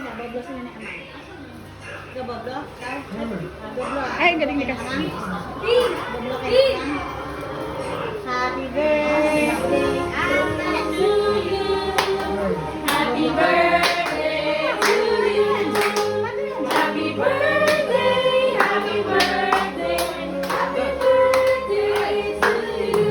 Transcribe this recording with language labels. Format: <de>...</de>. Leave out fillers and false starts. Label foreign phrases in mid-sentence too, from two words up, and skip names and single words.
<tl>Doblo sila ni Amang. Doblo? Doblo. Ay, galing ni Kas. Doblo kay Amang.</tl> <en>Happy birthday to you. Happy birthday to you. Happy birthday, happy birthday, happy birthday to you.</en>